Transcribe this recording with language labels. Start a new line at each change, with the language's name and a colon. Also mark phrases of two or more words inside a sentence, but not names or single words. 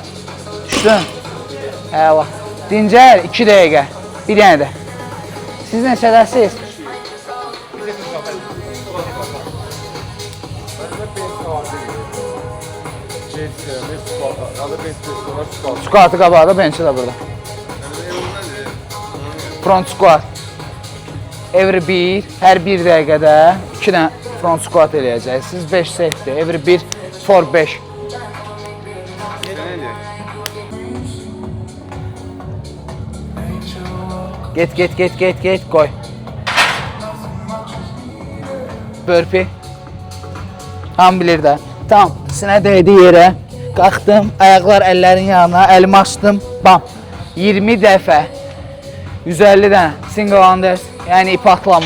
Azerbaijani: Düşdün. Eyvah. Dincəl, 2 dəqiqə. Bir dənə də. Siz neçədəsiz? Squat'ı qabağda, bench'i də burada.
English: Front squat. Every 1,
Azerbaijani: hər 1 dəqiqədə 2 dənə
English: front squat
Azerbaijani: eləyəcəksiniz. 5 setdir.
English: Every 1 for 5. Get,
Azerbaijani: qoy. Burpee. Tam bilir də. Tam, sinə dəydi yerə. Qalxdım, ayaqlar əllərin yanına, əlimi açdım, bam. 20 dəfə, 150 dənə
English: single unders,
Azerbaijani: yəni ip atlama.